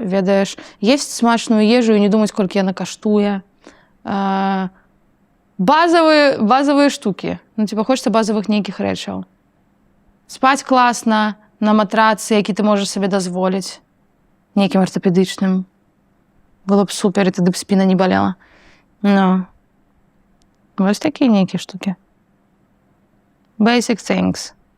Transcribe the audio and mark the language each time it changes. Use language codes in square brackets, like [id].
[be] Ведаеш, есць смачную ежу і не думаць, колькі яна каштуе. Базавыя штукі. Хочацца базавых нейкіх рэчаў. Спаць класна на матрацы, які ты можаш сабе дазволіць. [uk] нейкім ортопедичним. Було б супер, і тоді б спина не болела. [be] Ну, ось такі нейкі штуки. [en] Basic things.